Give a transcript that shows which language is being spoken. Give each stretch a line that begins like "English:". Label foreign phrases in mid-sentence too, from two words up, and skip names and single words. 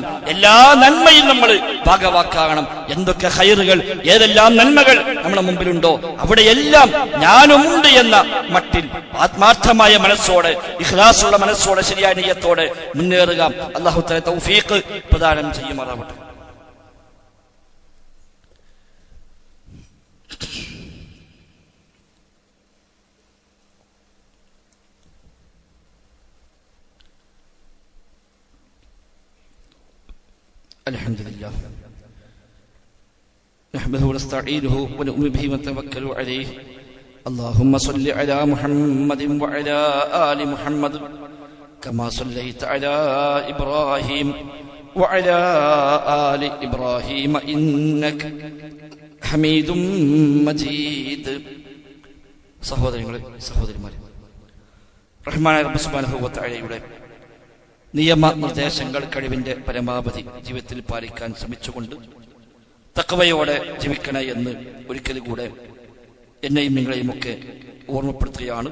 Malayalam: എല്ലാ നന്മയും നമ്മൾ ഭാഗവാക്കാകണം. എന്തൊക്കെ ഖൈറുകൾ, ഏതെല്ലാം നന്മകൾ നമ്മുടെ മുമ്പിലുണ്ടോ അവിടെയെല്ലാം ഞാനുമുണ്ട് എന്ന മട്ടിൽ ആത്മാർത്ഥമായ മനസ്സോടെ, ഇഖ്ലാസുള്ള മനസ്സോടെ, ശരിയായ നിയ്യത്തോടെ മുന്നേറുക.
Arabic: الله تعالى
Malayalam: തൗഫീഖ് പ്രദാനം ചെയ്യുമാറാവട്ടെ.
Arabic: الحمد لله نحمده ونستعينه ونؤمن به ونتوكل عليه. اللهم صل على محمد وعلى آل محمد كما صليت على إبراهيم وعلى آل إبراهيم إنك حميد مجيد.
Malayalam: സഹോദരങ്ങളെ, സഹോദരിമാരെ, റഹ്മാനായ റബ്ബ്
Arabic: سبحانه وتعالى
Malayalam: നിയമനിർദ്ദേശങ്ങൾ കഴിവിന്റെ പരമാവധി ജീവിതത്തിൽ പാലിക്കാൻ ശ്രമിച്ചുകൊണ്ട് തഖ്വയോടെ ജീവിക്കണേ എന്ന് ഒരിക്കൽ കൂടെ എന്നെയും നിങ്ങളെയും ഒക്കെ ഓർമ്മപ്പെടുത്തുകയാണ്.